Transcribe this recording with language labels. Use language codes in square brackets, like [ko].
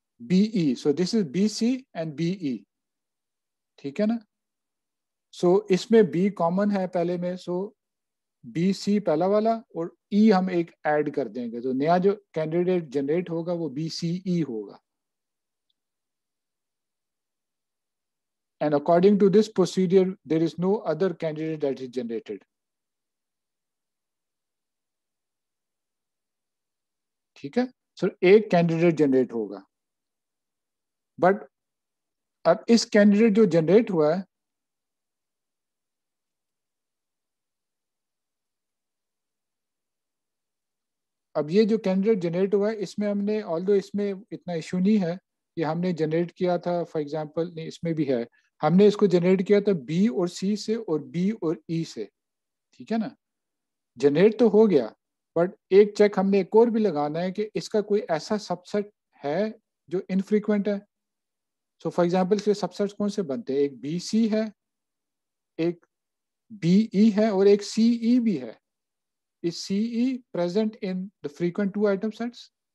[en] BE, so this is BC and BE, [hi] ठीक है ना। सो इसमें B कॉमन है पहले में, सो BC पहला वाला और E हम एक ऐड कर देंगे, तो नया जो कैंडिडेट जनरेट होगा वो BCE होगा। [en] And according to this procedure, there is no other candidate that is generated. [hi] ठीक है, सो एक कैंडिडेट जनरेट होगा, बट अब इस कैंडिडेट जो जनरेट हुआ है, अब ये जो कैंडिडेट जनरेट हुआ है इसमें हमने, ऑल्दो इसमें इतना इशू नहीं है कि हमने जनरेट किया था, फॉर एग्जांपल नहीं इसमें भी है, हमने इसको जनरेट किया था B और C से और B और E से, ठीक है ना। जनरेट तो हो गया, बट एक चेक हमने एक और भी लगाना है कि इसका कोई ऐसा सबसेट है जो इनफ्रीक्वेंट है। सो फॉर एग्जांपल इसके सबसेट्स कौन से बनते हैं, एक BC है, एक BE है और एक CE भी है। [en] Is CE present in the frequent 2 item sets?